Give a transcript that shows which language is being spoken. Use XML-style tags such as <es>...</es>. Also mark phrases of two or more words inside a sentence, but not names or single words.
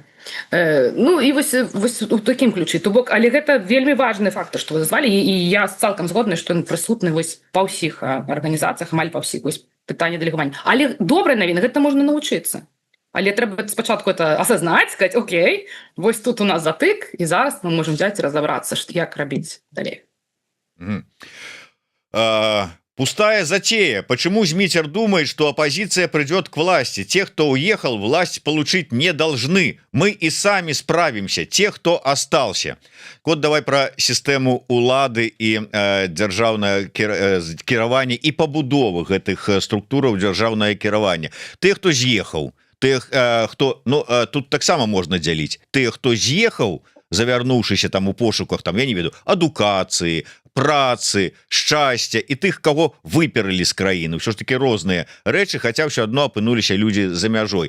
<be>Ну і вось у такім ключы. То бок, але гэта вельмі важны фактор, што вы назвалі, і я цалкам згодна, што ён прысутны вось па ўсіх арганізацыях, амаль па ўсіх вось пытанне дэлегавання. Але добрая навіна, гэта можна навучыцца. Але трэба спачатку это асазнаць, сказаць, окей, вось тут у нас затык, і зараз</be> <ru>мы можем взять</ru> <be>і разобрацца, як рабіць далей.</be> <ru>Пустая затея. Почему Змитер думает, что оппозиция придет к власти? Те, кто уехал, власть получить не должны. Мы и сами справимся. Те, кто остался. Вот давай про систему</ru> <be>улады и державное кіраванне и побудову гэтых структураў державное кіраванне.</be> <ru>Те, кто съехал,</ru> <be>тых, хто ну тут таксама можна дзяліць тых, хто з'ехаў, завярнуўшыся там у пошуках там я не веду адукацыі, працы, шчасця і тых, каго выперылі з краіны. Ўсё ж такі розныя рэчы, хаця ўсё адно апынуліся людзі за мяжой.</be>